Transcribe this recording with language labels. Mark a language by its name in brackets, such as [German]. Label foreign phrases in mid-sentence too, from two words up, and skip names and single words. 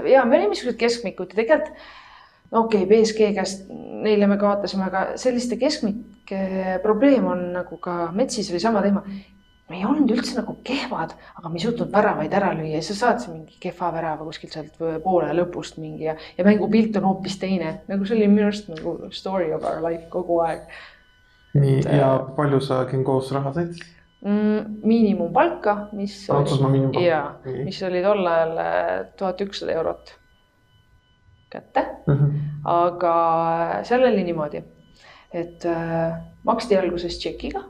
[Estonian] Ja me olime sellised keskmikud ja tegelikult PSG käest neile me kaotasime, aga selliste keskmike probleem on nagu ka Metsis oli sama teema. Me ei olnud üldse nagu kehvad, aga me ei suutnud väravaid ära lüüa ja sa saad mingi kehva värava kuskilt sealt poole lõpust mingi ja mängupilt on hoopis teine. Nagu see oli minu arust nagu [English] story of our life [Estonian] kogu aeg. Nii, ja palju sa Gingos raha said? Miinimumpalka, mis oli tol ajal 1100 eurot kätte. Aga seal oli niimoodi, et maksti alguses tšekiga.